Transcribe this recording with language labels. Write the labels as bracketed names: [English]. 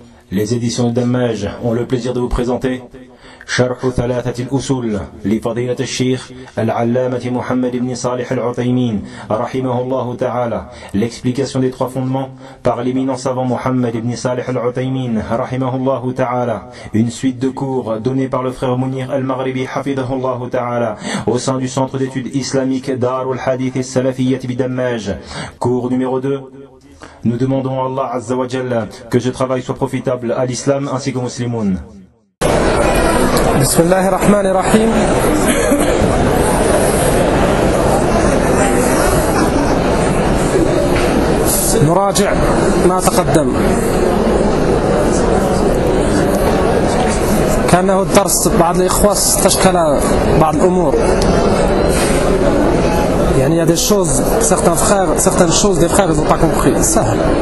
[French] Les éditions Damaj ont le plaisir de vous présenter [Arabic] شرح ثلاثة الأصول لفضيلة الشيخ العلامة محمد بن صالح العثيمين رحمه الله تعالى. [French] L'explication des trois fondements par l'éminent savant محمد بن صالح العثيمين [Arabic] رحمه الله تعالى. [French] Une suite de cours donnée par le frère Munir al-Maghribi [Arabic] حفظه الله تعالى [French] au sein du centre d'études islamiques دار الحديث السلفية بدماج. Cours numéro 2. Nous demandons à Allah Azza wa Jalla que ce travail soit profitable à l'islam ainsi qu'aux musulmans. [Arabic] بسم الله الرحمن الرحيم نراجع ما تقدم كأنه الدرس بعض الإخوة استشكل بعض الأمور يعني [French] il y a des choses certaines choses des frères ils ont pas compris [Arabic] سهل